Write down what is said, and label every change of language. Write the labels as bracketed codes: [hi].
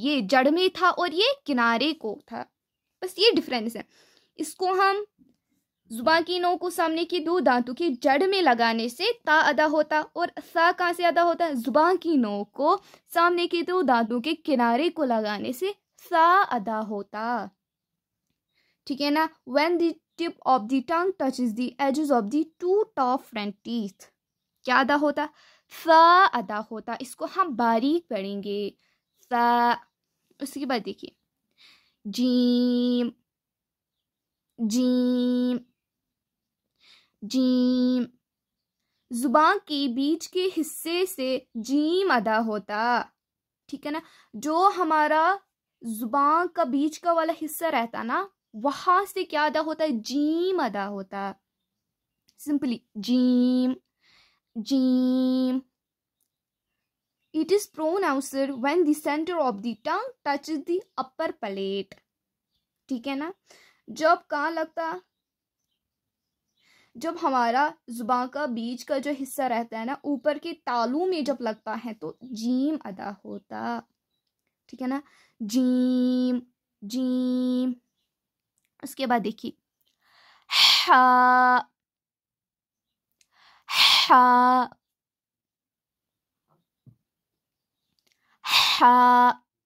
[hi] ये जड़ में था और ये किनारे को था, बस ये डिफरेंस है। इसको हम जुबान की नोक को सामने की दो दांतों की जड़ में लगाने से ता अदा होता, और सा कहाँ से अदा होता? जुबान की नोक को सामने के दो दांतों के किनारे को लगाने से सा अदा होता। ठीक है ना। [en] When the tip of the tongue touches the edges of the two top front teeth, [hi] क्या अदा होता? सा अदा होता। इसको हम बारीक पढ़ेंगे, सा। उसके बाद देखिए, जीम जीम जीम। जुबान के बीच के हिस्से से जीम अदा होता। ठीक है ना। जो हमारा जुबान का बीच का वाला हिस्सा रहता ना, वहां से क्या अदा होता है? जीम अदा होता। Simply gym gym. [en] It is pronounced when the center of the tongue touches the upper palate. [hi] ठीक है ना। जब कहाँ लगता? जब हमारा जुबान का बीच का जो हिस्सा रहता है ना, ऊपर के तालू में जब लगता है, तो जीम अदा होता। ठीक है ना। Gym gym. उसके बाद देखिए, हा हा हा।